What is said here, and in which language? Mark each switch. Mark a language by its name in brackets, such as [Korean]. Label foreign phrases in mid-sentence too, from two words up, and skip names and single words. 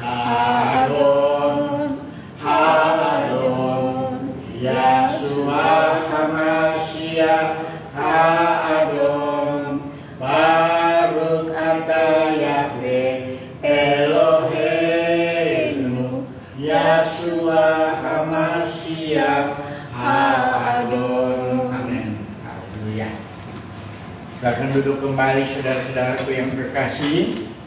[Hebrew] האדון ישוע המשיח האדון. ברוך אתה יהוה אלוהינו, ישוע המשיח האדון. [Indonesian] Amin. Haleluya. Silakan duduk kembali saudara-saudaraku yang terkasih.